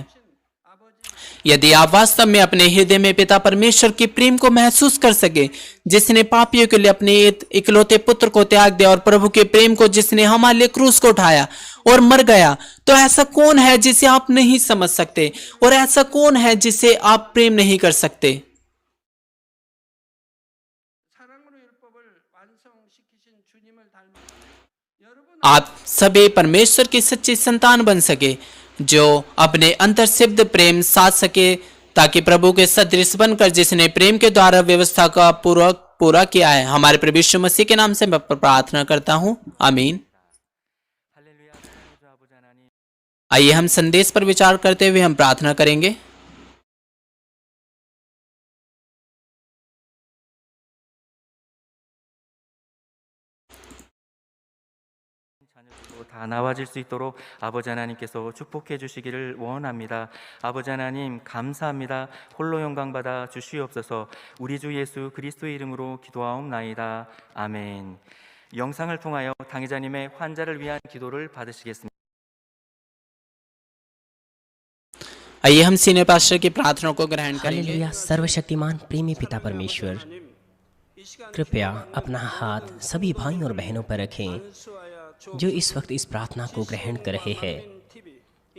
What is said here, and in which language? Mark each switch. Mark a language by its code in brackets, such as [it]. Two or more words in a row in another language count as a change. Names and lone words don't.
[hi] यदि आप वास्तव में अपने हृदय में पिता परमेश्वर की प्रेम को महसूस कर सके, जिसने पापियों के लिए अपने इकलौते पुत्र को त्याग दिया, और प्रभु के प्रेम को जिसने हमारे लिए क्रूस को उठाया और मर गया, तो ऐसा कौन है जिसे आप नहीं समझ सकते, और ऐसा कौन है जिसे आप प्रेम नहीं कर सकते। [ko] 사랑으로 율법을 완성시키신 주님을 닮아 여러분 [hi] आप सभी परमेश्वर की सच्ची संतान बन सके, जो अपने अंतर सिद्ध प्रेम साध सके, ताकि प्रभु के सदृश बनकर जिसने प्रेम के द्वारा व्यवस्था का पूरा किया है। हमारे प्रभु यीशु मसीह के नाम से मैं प्रार्थना करता हूँ, आमीन। आइए हम संदेश पर विचार करते हुए हम प्रार्थना करेंगे। [ko] 자녀들도 다 나와질 수 있도록 아버지 하나님께서 축복해 주시기를 원합니다. 아버지 하나님 감사합니다. 홀로 영광 받아 주시옵소서. 우리 주 예수 그리스도의 이름으로 기도하옵나이다. 아멘. 영상을 통하여 당회자님의 환자를 위한 기도를 받으시겠습니다. [hi] आइए हम [en] senior pastor [hi] की प्रार्थना को ग्रहण करेंगे। हालेलुया। सर्वशक्तिमान प्रेमी पिता परमेश्वर, कृपया अपना हाथ सभी भाइयों और बहनों पर रखें जो इस वक्त इस प्रार्थना को ग्रहण कर रहे हैं।